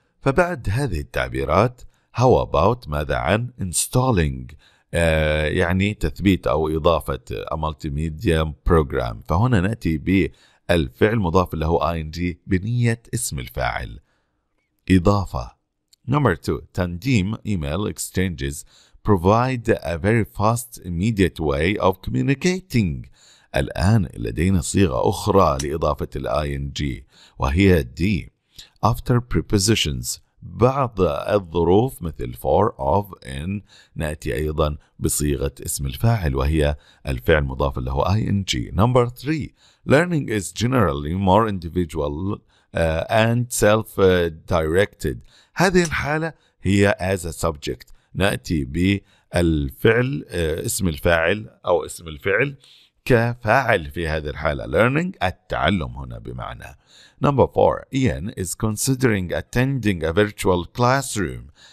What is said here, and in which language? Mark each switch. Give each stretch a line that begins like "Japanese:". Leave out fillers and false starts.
Arabic: فبعد هذه التعبيرات
English: how about
Arabic: ماذا عن
English: installing
Arabic: يعني تثبيت أو إضافة
English: a multimedia program.
Arabic: فهنا نأتي بالفعل مضاف له ing بنية اسم الفاعل إضافة.
English: Number 2 تنظيم email exchanges provide a very fast immediate way of communicating.
Arabic: الآن لدينا صيغة أخرى لإضافة ing وهي D.
English: After prepositions
Arabic: بعض الظروف مثل
English: for of in
Arabic: نأتي أيضا بصيغة اسم الفاعل وهي الفعل مضاف له ing.
English: Number 3 learning is generally more individual and self-directed.
Arabic: هذه الحالة هي
English: as a subject
Arabic: نأتي بالفعل اسم الفاعل أو اسم الفعل كفاعل في هذه الحالة learning التعلم هنا بمعنى.
English: Number 4 Ian is considering attending a virtual classroom.